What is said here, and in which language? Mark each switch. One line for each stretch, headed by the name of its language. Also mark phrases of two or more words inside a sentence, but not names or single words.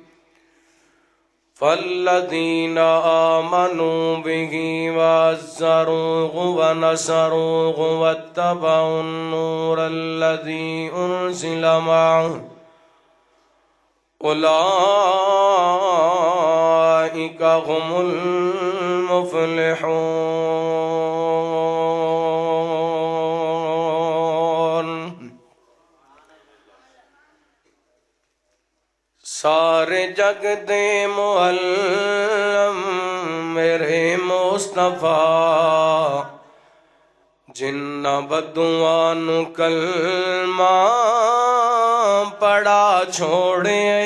Arabic: فالذین آمنوا به وعزروه ونصروه واتبعوا النور الذي أنزل معه أولئك هم المفلحون۔
Punjabi: سارے جگ دے معلم میرے مصطفیٰ، جنہ بدعاں نو کلمہ پڑھا چھوڑے،